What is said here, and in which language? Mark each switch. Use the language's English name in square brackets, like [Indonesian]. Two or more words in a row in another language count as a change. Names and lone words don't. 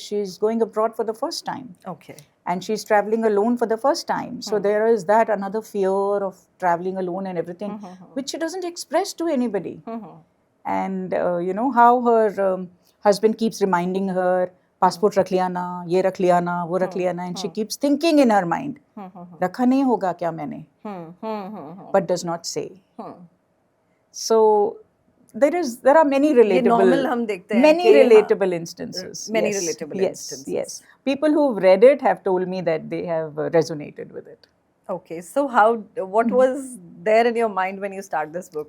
[English] She's going abroad for the first time. Okay. And she's traveling alone for the first time. So there is that another fear of traveling alone and everything, which she doesn't express to anybody. And how her husband keeps reminding her, [Hindi] passport रख लिया ना, ये रख लिया ना, वो रख लिया ना, [English] and she keeps thinking in her mind, [Hindi] रखा नहीं होगा क्या मैंने, [English] but does not say. So there are many relatable instances. Many Yes, relatable yes, instances. Yes. People who've read it have told me that they have resonated with it. Okay. So what was there in your mind when you start this book?